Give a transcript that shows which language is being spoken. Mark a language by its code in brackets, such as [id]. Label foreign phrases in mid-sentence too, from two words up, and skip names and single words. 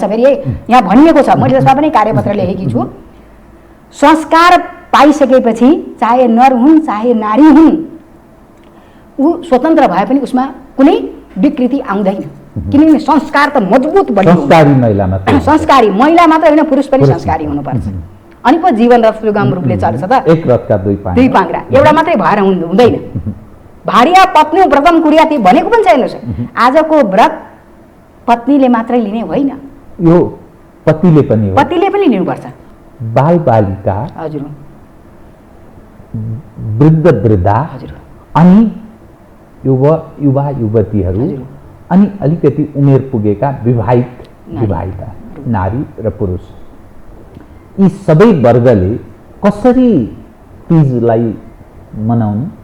[ne] फेरि यहाँ भनिएको छ, मैले त्यसमा पनि कार्यपत्र लेखेकी छु। संस्कार पाइसकेपछि चाहे नर हुन् चाहे नारी हुन्, ऊ स्वतन्त्र भए पनि उसमा कुनै विकृति आउँदैन। किनभने संस्कार त मजबुत बढी संस्कारी महिला मात्र, संस्कारी महिला मात्र होइन, पुरुष पनि संस्कारी हुनुपर्छ। अनि पो जीवन रथ सुगम रूपले चल्छ त। एक रथका दुई पाङ्ग्रा एउटा मात्रै भएर हुँदैन। [sa] भार्या पत्नी व्रतम कुर्याति [ne] भनेको पनि छ। हेर्नुहोस् आजको व्रत पत्नीले मात्रै लिने होइन, यो पतिले पनि लिनुपर्छ। बाल बालिका, हजुर, वृद्ध वृद्धा, हजुर, अनि युवा युवतीहरू, अनि अलिकति उमेर पुगेका विवाहिता नारी र पुरुष, यी सबै वर्गले कसरी तीजलाई मनाउनु?